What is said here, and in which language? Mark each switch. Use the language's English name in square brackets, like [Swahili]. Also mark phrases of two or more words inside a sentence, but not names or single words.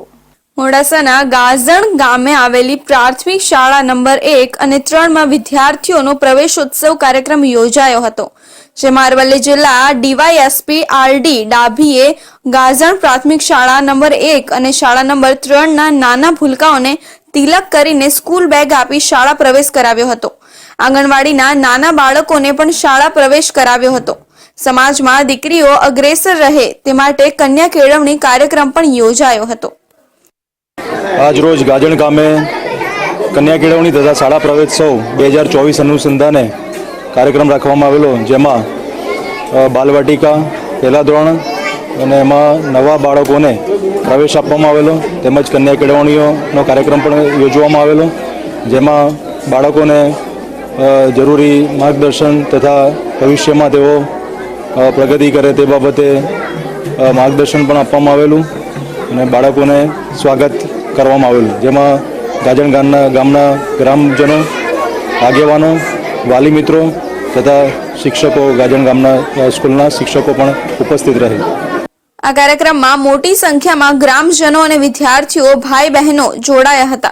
[Gujarati] મોડાસાના ગાજણ ગામે આવેલી પ્રાથમિક શાળા નંબર 1 અને 3 માં વિદ્યાર્થીઓનો પ્રવેશોત્સવ કાર્યક્રમ યોજાયો હતો, જેમાં અરવલ્લી જિલ્લા ડીવાયએસપી આરડી ડાભીએ ગાજણ પ્રાથમિક શાળા નંબર 1 અને શાળા નંબર 3 ના નાના ભૂલકાઓને તિલક કરીને સ્કૂલ બેગ આપી શાળા પ્રવેશ કરાવ્યો હતો। આંગણવાડીના નાના બાળકોને પણ શાળા પ્રવેશ કરાવ્યો હતો। સમાજમાં દીકરીઓ અગ્રેસર રહે તે માટે કન્યા કેળવણી કાર્યક્રમ પણ યોજાયો હતો। આજ રોજ ગાજણ ગામે કન્યા કેળવણી તથા શાળા પ્રવેશોત્સવ 2024 અનુસંધાને કાર્યક્રમ રાખવામાં આવેલો, જેમાં બાલવાટિકા પહેલા ધોરણ અને એમાં નવા બાળકોને પ્રવેશ આપવામાં આવેલો, તેમજ કન્યા કેળવણીઓનો કાર્યક્રમ પણ યોજવામાં આવેલો, જેમાં બાળકોને જરૂરી માર્ગદર્શન તથા ભવિષ્યમાં તેઓ પ્રગતિ કરે તે બાબતે માર્ગદર્શન પણ આપવામાં આવેલું અને બાળકોને સ્વાગત કરવામાં આવેલું, જેમાં ગાજણ ગામના ગ્રામજનો, આગેવાનો, વાલી મિત્રો તથા શિક્ષકો, ગાજણ ગામના સ્કૂલના શિક્ષકો પણ ઉપસ્થિત રહે। આ કાર્યક્રમમાં મોટી સંખ્યામાં ગ્રામજનો અને વિદ્યાર્થીઓ ભાઈ બહેનો જોડાયા હતા।